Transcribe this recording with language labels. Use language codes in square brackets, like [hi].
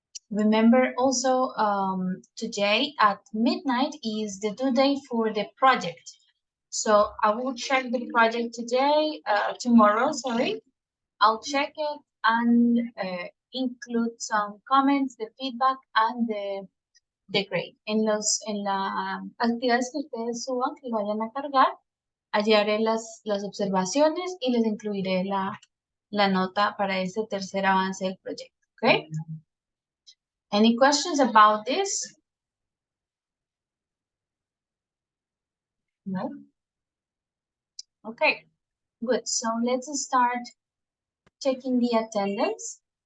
[en] Remember also, today at midnight is the due date for the project. So I will check the project tomorrow, sorry. I'll check it and include some comments, the feedback, and the grade. [es] En las actividades que ustedes suban, que vayan a cargar, allí haré las observaciones y les incluiré la nota para ese tercer avance del proyecto. [en] Okay? Any questions about this? No? Okay, good. So let's start checking the attendance.